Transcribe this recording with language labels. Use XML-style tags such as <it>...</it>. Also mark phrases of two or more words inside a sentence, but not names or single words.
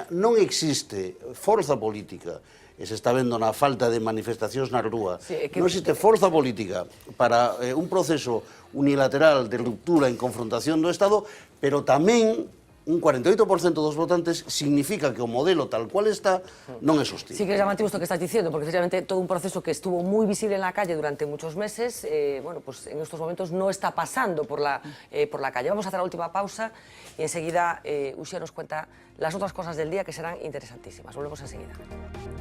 <gl>Non existe forza política, e se está vendo na falta de manifestacións na rúa, non existe forza política para un proceso unilateral de ruptura en confrontación do Estado, pero tamén un 48% dos votantes significa que o modelo tal cual está non é sostible.</gl> <es>Sí que es llamativo esto que estás diciendo, porque precisamente todo un proceso que estuvo muy visible en la calle durante muchos meses, bueno, pues en estos momentos no está pasando por la calle. Vamos a hacer la última pausa y enseguida Uxía nos cuenta las otras cosas del día que serán interesantísimas.</es>